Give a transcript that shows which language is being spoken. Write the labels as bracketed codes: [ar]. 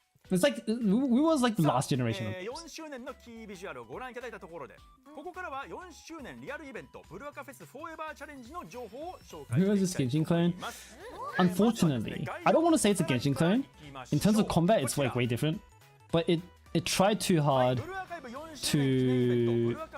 [en] It's like we was like the last generation. [ja] 4周年のキービジュアルをご覧いただいたところで、ここからは4周年リアルイベントブルアカフェスフォーエバーチャレンジの情報を紹介 [en] Who has this Genshin clone? Unfortunately, I don't want to say it's a Genshin clone. In terms of combat, it's like way different. But it tried too hard to...